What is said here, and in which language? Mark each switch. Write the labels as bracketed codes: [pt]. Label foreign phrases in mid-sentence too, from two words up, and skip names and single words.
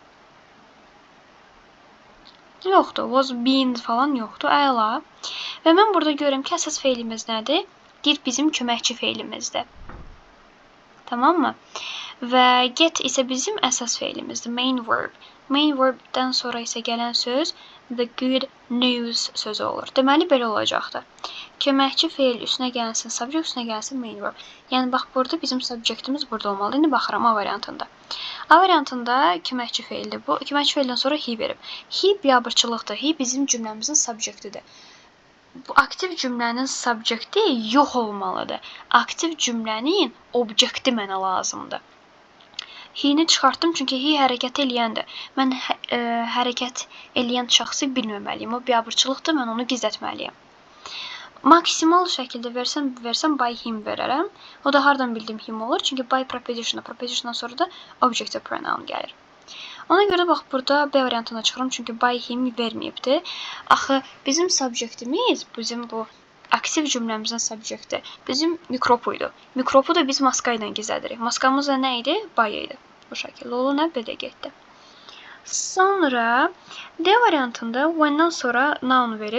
[az] Yoxdur. [en] Was, been [az] falan yoxdur. Əla. Və mən burada görürəm ki, əsas feilimiz nədir? Did bizim köməkçi feilimizdir. Tamam mı? Və get isə bizim əsas feilimizdir. [en] Main verb. Main verbdən [az] sonra isə gələn söz [en] the good news [az] sözü olur. Deməli, belə olacaqdır. Köməkçi feil üstünə gəlsin, subject üstünə gəlsin [en] main verb. [az] Yəni, bax, burada bizim subjectimiz burada olmalı. İndi baxıram A variantında. A variantında köməkçi feildir bu. Köməkçi feildən sonra he verib. He biabırçılıqdır. He bizim cümləmizin subjectidir. Bu aktiv cümlənin subjecti yox olmalıdır. Aktiv cümlənin obyekti mənə lazımdır. He-ni çıxartdım, çünki he hərəkət eləyəndir. Mən hərəkət eləyən şəxsi bilməməliyim. O biabırçılıqdır, mən onu gizlətməliyim. Maksimal şəkildə versəm [en] by him [az] verərəm. O da hardan bildim him olur? Çünki [en] by prepositiondan [az] sonra da [en] objective pronoun [az] gəlir. Ona görə bax, burada B variantına çıxıram, çünki [en] by him [az] verməyibdir. Axı, bizim subjektimiz, bizim bu aktiv cümləmizin subjekti bizim mikropu idi. Mikropu da biz maska ilə gizlədirik. Maskamız da nə idi? By idi. Bu şəkildə olur, nə belə getdi. Sonra D variantında when-dan sonra noun verib.